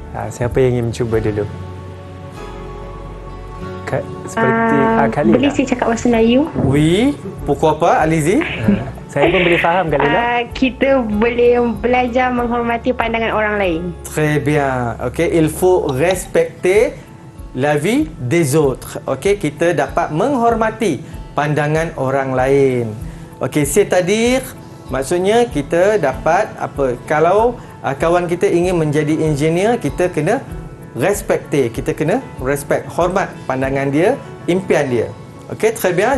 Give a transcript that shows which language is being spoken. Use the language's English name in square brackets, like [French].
[Malay] Siapa yang ingin mencuba dulu? Seperti Kalila. Boleh saya cakap bahasa Melayu? [French] Oui, pourquoi pas, allez-y. [Malay] Saya pun boleh faham Kalila. Kita boleh belajar menghormati pandangan orang lain. [French] Très bien. Ok, il faut respecter la vie des autres. [Malay] Ok, kita dapat menghormati pandangan orang lain. Ok, [French] c'est-à-dire [Malay] maksudnya kita dapat apa? Kalau kawan kita ingin menjadi engineer, kita kena respecter, kita kena respect, hormat pandangan dia, impian dia. [French] Ok, très bien.